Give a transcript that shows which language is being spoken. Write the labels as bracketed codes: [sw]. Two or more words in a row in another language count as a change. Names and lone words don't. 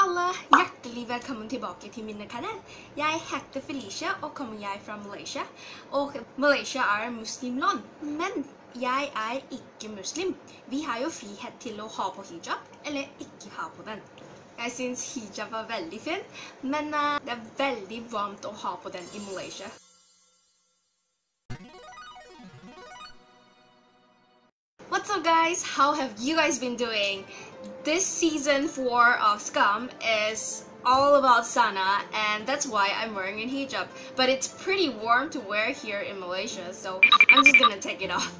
[no] Hjertelig velkommen tilbake til min kanal. Jeg heter Felicia og kommer jeg fra Malaysia. Og Malaysia er muslimland, men jeg er ikke muslim. Vi har jo frihet til å ha på hijab, eller ikke ha på den. Jeg synes hijab var veldig fin, men det er veldig varmt å ha på den i Malaysia. [en] What's up guys? How have you guys been doing? This season 4 of Skam is all about Sana, and that's why I'm wearing a hijab. But it's pretty warm to wear here in Malaysia, so I'm just gonna take it off.